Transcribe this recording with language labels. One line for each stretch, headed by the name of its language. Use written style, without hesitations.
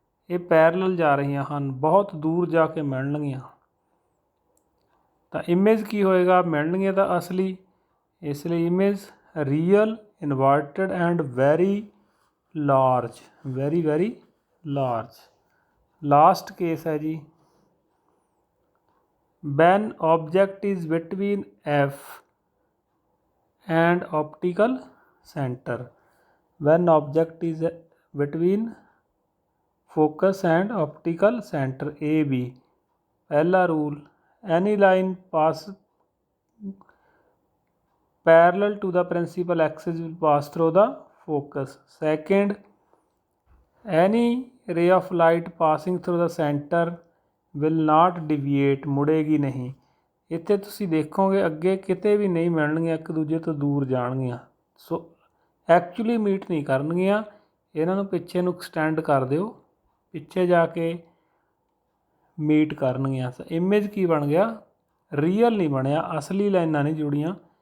Punjabi: ਇਹ ਪੈਰਲਲ ਜਾ ਰਹੀਆਂ ਹਨ, ਬਹੁਤ ਦੂਰ ਜਾ ਕੇ ਮਿਲਣਗੀਆਂ। ਤਾਂ ਇਮੇਜ ਕੀ ਹੋਏਗਾ, ਮਿਲਣਗੀਆਂ ਤਾਂ ਅਸਲੀ, ਇਸ ਲਈ image real, inverted and very large, very very large.
English: Last case ਹੈ ਜੀ, when object is between F and optical centre, when object is between focus and optical centre A B. पहला rule, any line pass parallel to the principal axis will pass through the focus. Second, any ray of light passing through the centre will not deviate, मुड़ेगी नहीं।
Punjabi: ਇੱਥੇ ਤੁਸੀਂ ਦੇਖੋਗੇ ਅੱਗੇ ਕਿਤੇ ਵੀ ਨਹੀਂ ਮਿਲਣਗੀਆਂ, ਇੱਕ ਦੂਜੇ ਤੋਂ ਦੂਰ ਜਾਣਗੀਆਂ। ਸੋ ਐਕਚੁਅਲੀ ਮੀਟ ਨਹੀਂ ਕਰਨਗੀਆਂ, ਇਹਨਾਂ ਨੂੰ ਪਿੱਛੇ ਨੂੰ ਐਕਸਟੈਂਡ ਕਰ ਦਿਓ, ਪਿੱਛੇ ਜਾ ਕੇ ਮੀਟ ਕਰਨਗੀਆਂ। ਇਮੇਜ ਕੀ ਬਣ ਗਿਆ, ਰੀਅਲ ਨਹੀਂ ਬਣਿਆ, ਅਸਲੀ ਲਾਈਨਾਂ ਨਹੀਂ ਜੁੜੀਆਂ।